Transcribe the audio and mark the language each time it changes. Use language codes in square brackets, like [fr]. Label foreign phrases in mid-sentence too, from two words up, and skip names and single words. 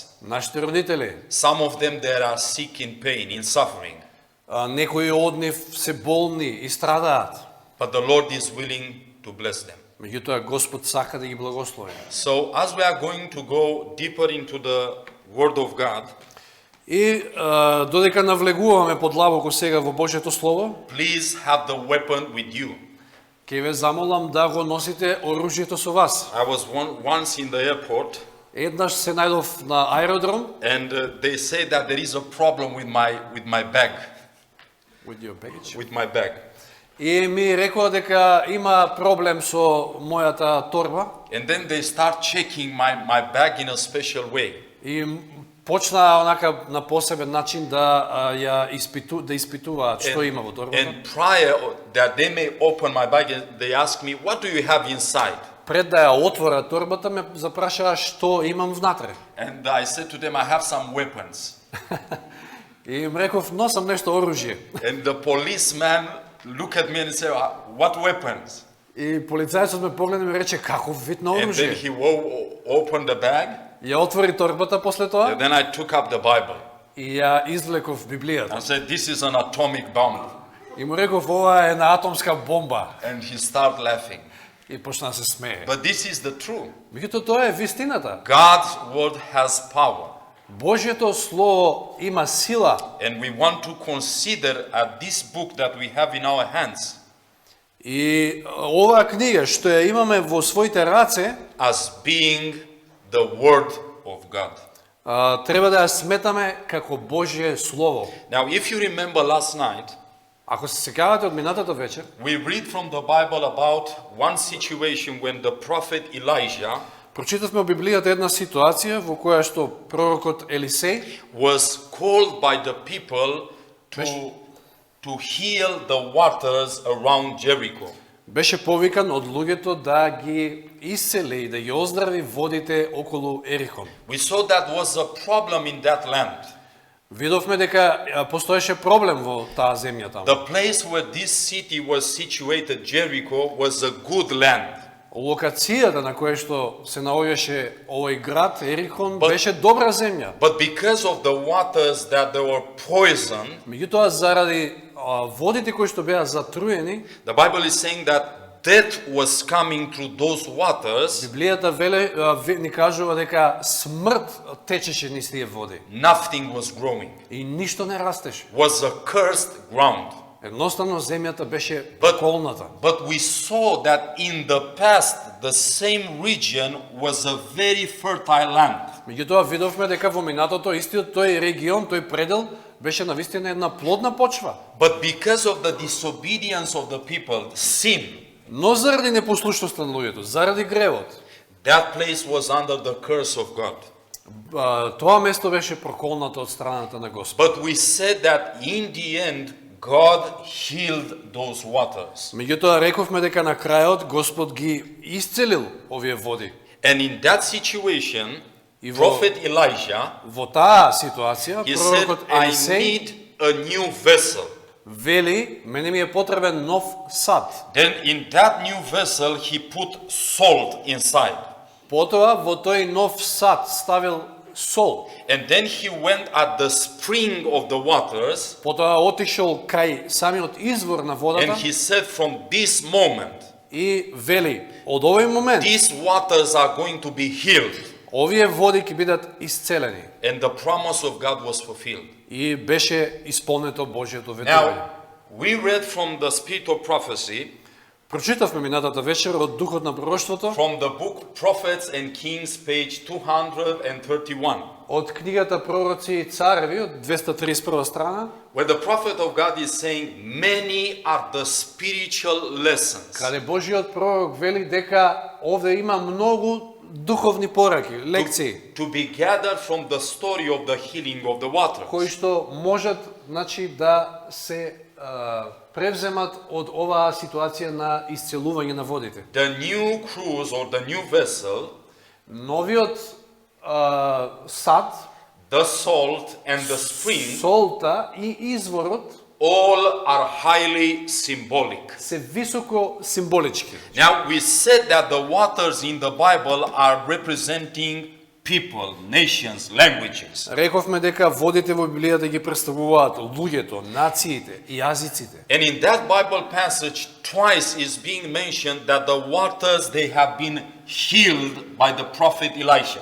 [mk] нашите родители. [en] Some of them that are sick in pain, in suffering, [mk] Некои од нив се болни и страдаат. [en] but the Lord is willing to bless them. [mk] Меѓутоа Господ сака да ги благослови. [en] So as we are going to go deeper into the Word of God, [mk] И додека навлегуваме подлабоко сега во Божјето слово, [en] please have the weapon with you. [mk] ќе ве замолам да го носите оружјето со вас. [en] I was once in the airport, [mk] Еднаш се најдов на аеродром. [en] and they say that there is a problem with my bag, With your baggage. with my bag. [mk] И ми рекоа дека има проблем со мојата торба [en] And then they start checking my bag in a special way. [mk] и почнаа онака на посебен начин да ја испитуваат што има во торбата. [en] And prior that they may open my bag, they ask me, what do you have inside? [mk] Пред да ја отвора торбата ме запрашаа што имам внатре. [en] And I said to them, I have some weapons. [mk] И им реков, носам нешто оружје. [en] And the policeman looked at me and said, what weapons? [mk] И полицајецот ме погледна и ми рече, каков вид на [en] And then [mk] оружје? [en] he opened the bag. [mk] Ја отвори торбата после тоа [en] And then I took up the Bible. [mk] и ја извлеков [en] I [mk] Библијата. [en] said, this is an atomic bomb. [mk] И му реков, ова е една атомска бомба. [en] And he started laughing. [mk] И почна да се смее. [en] But this is the truth. [mk] Меѓутоа тоа е вистината. [en] God's word has power. [mk] Божјето слово има сила. [en] And we want to consider this book that we have in our hands [mk] И оваа книга што ја имаме во своите раце, [en] as being the word of God. [mk] треба да ја сметаме како Божје слово. [en] Now, if you remember last night, [mk] Ако се сеќавате од минатата вечер, [en] we read from the Bible about one situation when the prophet Elijah [mk] прочитавме во Библијата една ситуација во која што пророкот Елисеј [en] was called by the people to heal the waters around Jericho. [mk] беше повикан од луѓето да ги исцели и да ги оздрави водите околу Ерихон. [en] We saw that was a problem in that land. [mk] Видовме дека постоеше проблем во таа земја таму. [en] The place where this city was situated, Jericho, was a good land. [mk] Локацијата на која што се наоѓаше овој град Ерихон беше добра земја. [en] But because of the waters that they were poisoned, [mk] Меѓутоа заради водите кои што беа затруени, [en] the Bible is saying that death was coming through those waters. [mk] Библијата ни кажува дека смрт течеше низ тие води [en] Nothing was growing. [mk] и ништо не растеше. [en] Was a cursed ground. [mk] Едноставно земјата беше проколната. [en] But we saw that in the past, the same region was a very fertile land. [mk] Меѓутоа видовме дека во минатото истиот тој регион, тој предел беше навистина една плодна почва. [en] But because of the disobedience of the people, sin, [mk] Но заради непослушноста на луѓето, заради гревот, [en] that place was under the curse of God. [mk] тоа место беше проколнато од страната на Господ. [en] But we said that in the end, God healed those waters. [mk] Меѓутоа рековме дека на крајот Господ ги исцелил овие води. [en] And in that situation, [mk] И во- [en] Prophet Elijah, [mk] Во таа ситуација [en] he said, [mk] пророкот [en] I [mk] Елисеј [en] need a new vessel. [mk] вели, мене ми е потребен нов сад. [en] Then in that new vessel, he put salt inside. [mk] Потоа во тој нов сад ставил сол. [en] And then he went at the spring of the waters, [mk] Потоа отишол кај самиот извор на [en] and [mk] водата [en] he said, from this moment, [mk] и вели, од овој момент [en] these waters are going to be healed. [mk] овие води ќе бидат исцелени. [en] And the promise of God was fulfilled. [mk] И беше исполнето Божјото ветување. [en] Now, we read from the spirit of prophecy, [mk] Прочитавме минатата вечер од Духот на пророштвото, [en] from the book Prophets and Kings, page 231, [mk] од книгата Пророци и цареви, од 231 страна, [en] where the prophet of God is saying, many are the spiritual lessons [mk] каде Божјиот пророк вели дека овде има многу духовни пораки, лекции, [en] to be gathered from the story of the healing of the waters. [mk] кои што можат, значи, да се превземат од оваа ситуација на исцелување на водите. [en] The new cruise or the new vessel, [mk] Новиот сад, [en] the salt and the spring, [mk] солта и изворот [en] all are highly symbolic. [mk] се високо символички. [en] Now, we said that the waters in the Bible are representing people, nations, languages. [mk] Рековме дека водите во Библијата ги представуваат луѓето, нациите и јазиците. [en] And in that Bible passage, twice is being mentioned that the waters, they have been healed by the prophet Elisha.